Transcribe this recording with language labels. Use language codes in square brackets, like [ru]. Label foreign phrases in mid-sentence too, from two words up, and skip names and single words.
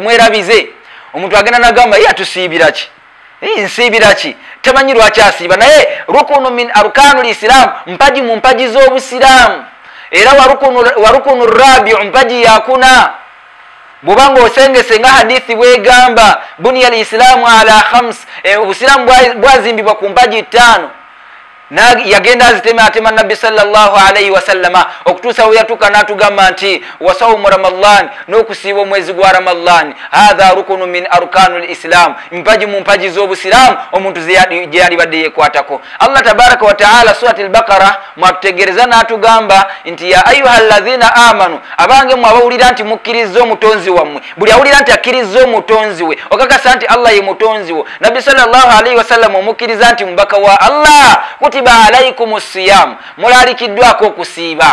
[lg] mwerabize omuntu agenda nagamba atusiibira ki nsiibira ki tamanyi lwaki asiiba naye [ar] ركن من أركان الإسلام [lg] mpaji mu mpaji z'obusiramu era [ar] وركن رابع [lg] mpaji yakuna bubanga osengese nga hadithi bwegamba [ar] بني الإسلام على خمس [lg] obusiramu bwazimbibwa ku mpaji 5 yagenda azitema nabbi [ar] صلى الله عليه وسلم [lg] okutuusa we yatuuka n'atugamba nti [ar] وصوم رمضان [lg] n'okusiiba omwezi gwa Ramadan [ar] هذا ركن من أركان الإسلام [lg] mpaji mu mpaji z'obusiramu omuntu gye yalibadde yekwatako. Allah [ar] تبارك وتعالى [lg] surat al-Baqara mwatutegereza n'atugamba nti [ar] يا أيها الذين آمنوا [lg] abange mwabawulira nti mukkiriza omutonzi wammwe buli awulira nti akkiriza omutonzi we okakasa nti Allah ye mutonzi wo nabbi [ar] صلى الله عليه وسلم [lg] omukkiriza nti mubaka wa Allah [ar] كتب عليكم الصيام [lg] mulalikiddwako okusiiba